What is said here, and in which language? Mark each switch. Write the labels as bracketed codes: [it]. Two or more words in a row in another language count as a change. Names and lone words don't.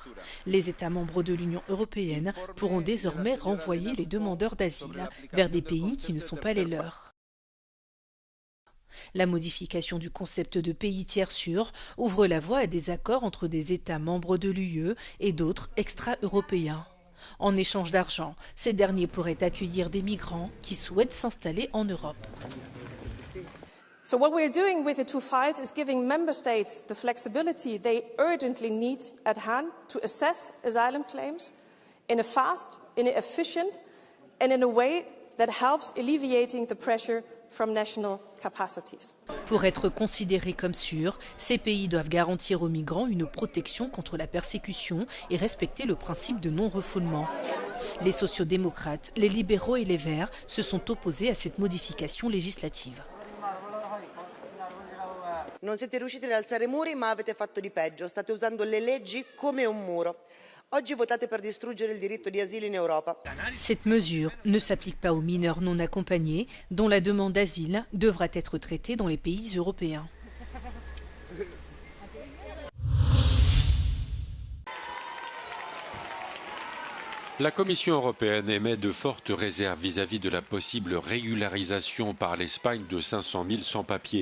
[fr] Les États membres de l'Union européenne pourront désormais renvoyer les demandeurs d'asile vers des pays qui ne sont pas les leurs. La modification du concept de pays tiers sûr ouvre la voie à des accords entre des États membres de l'UE et d'autres extra-européens. En échange d'argent, ces derniers pourraient accueillir des migrants qui souhaitent s'installer en Europe. [en] So what we're doing with the two files is giving member states the flexibility they urgently need at hand to assess asylum claims in a fast, in an efficient and in a way that helps alleviating the pressure from national capacities. [fr] Pour être considérés comme sûrs, ces pays doivent garantir aux migrants une protection contre la persécution et respecter le principe de non-refoulement. Les sociodémocrates, les libéraux et les Verts se sont opposés à cette modification législative. [it] Non siete riusciti ad alzare muri, ma avete fatto di peggio. State usando le leggi come un muro. Oggi votate per distruggere il diritto di asilo in Europa. [fr] Cette mesure ne s'applique pas aux mineurs non accompagnés, dont la demande d'asile devra être traitée dans les pays européens. La Commission européenne émet de fortes réserves vis-à-vis de la possible régularisation par l'Espagne de 500 000 sans-papiers.